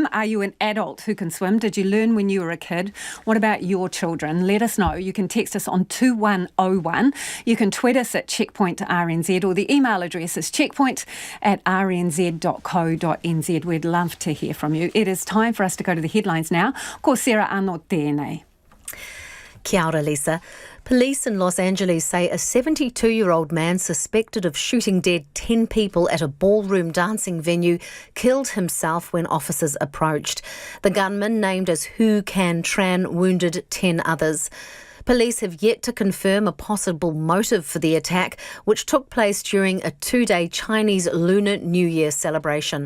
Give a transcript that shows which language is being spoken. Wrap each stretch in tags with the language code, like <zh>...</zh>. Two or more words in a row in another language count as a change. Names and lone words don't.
<en>Are you an adult who can swim? Did you learn when you were a kid? What about your children? Let us know. You can text us on 2101. You can tweet us at checkpoint.rnz, or the email address is checkpoint@rnz.co.nz. We'd love to hear from you. It is time for us to go to the headlines now.</en> <mi>Ko Sarah Arno tēnei. Kia ora, Lisa.</mi> <en>Police in Los Angeles say a 72-year-old man suspected of shooting dead 10 people at a ballroom dancing venue killed himself when officers approached. The gunman, named as Hu Can Tran, wounded 10 others. Police have yet to confirm a possible motive for the attack, which took place during a 2-day Chinese Lunar New Year celebration.</en>